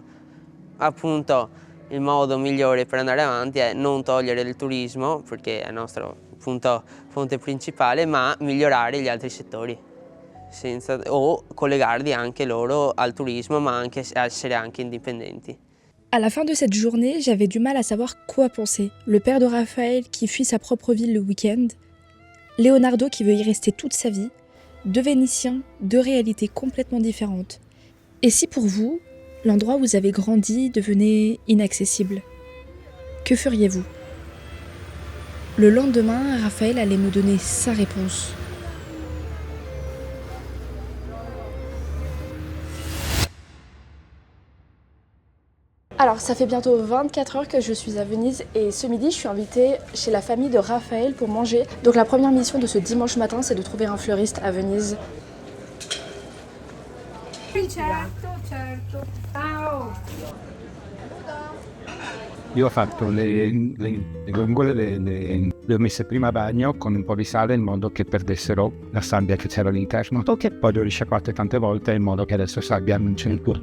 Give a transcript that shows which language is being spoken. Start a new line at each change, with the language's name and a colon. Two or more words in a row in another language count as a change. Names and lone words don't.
Italian: Appunto il modo migliore per andare avanti è non togliere il turismo, perché è la nostra appunto fonte principale, ma migliorare gli altri settori o collegarli anche loro al turismo, ma anche essere anche indipendenti.
French: À la fin de cette journée, j'avais du mal à savoir quoi penser. Le père de Raphaël qui fuit sa propre ville le week-end, Leonardo qui veut y rester toute sa vie, 2 Vénitiens, 2 réalités complètement différentes. Et si pour vous, l'endroit où vous avez grandi devenait inaccessible, que feriez-vous? Le lendemain, Raphaël allait me donner sa réponse. Alors, ça fait bientôt 24 heures que je suis à Venise et ce midi, je suis invitée chez la famille de Raphaël pour manger. Donc la première mission de ce dimanche matin, c'est de trouver un fleuriste à Venise.
Italian: Io ho fatto le gongole, le ho messe prima a bagno con un po' di sale in modo che perdessero la sabbia che c'era all'interno, poi le ho risciacquate tante volte in modo che adesso sabbia non c'è più.